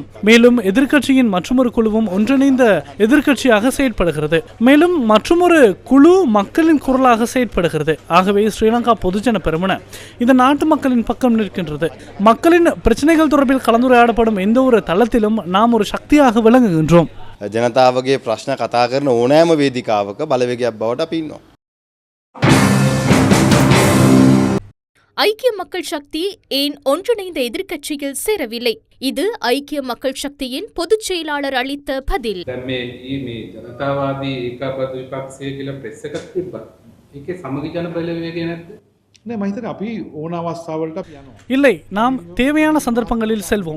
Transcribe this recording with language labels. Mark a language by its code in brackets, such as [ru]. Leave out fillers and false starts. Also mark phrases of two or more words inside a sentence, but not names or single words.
[ta] மேலும் எதிர்க்கட்சியின் மற்றொரு குழுவும் ஒன்றிணைந்த எதிர்க்கட்சியாக செயற்படுகிறது. மேலும் மற்றொரு குழு மக்களின் குரலாக செயற்படுகிறது. ஆகவே ஸ்ரீலங்கா பொதுஜன பெரமுன இந்த நாட்டு மக்களின் பக்கம் நிற்கின்றது. மக்களின் பிரச்சனைகள் தொடர்பில் கலந்துரையாடப்படும் எந்த ஒரு தளத்திலும் நாம் ஒரு சக்தியாக விளங்குகின்றோம். [si] ජනතාවගේ ප්‍රශ්න කතා කරන ඕනෑම වේදිකාවක බලවේගයක් බවට අපි ඉන්නවා. [ta] ஐக்கிய மக்கள் சக்தி ஏன் ஒன்றிணைந்த எதிர்க்கட்சியில் சேரவில்லை? இது ஐக்கிய மக்கள் சக்தியின் பொதுச் செயலாளர் அளித்த பதில். இல்லை, நாம் தேவையான சந்தர்ப்பங்களில் செல்வோம்.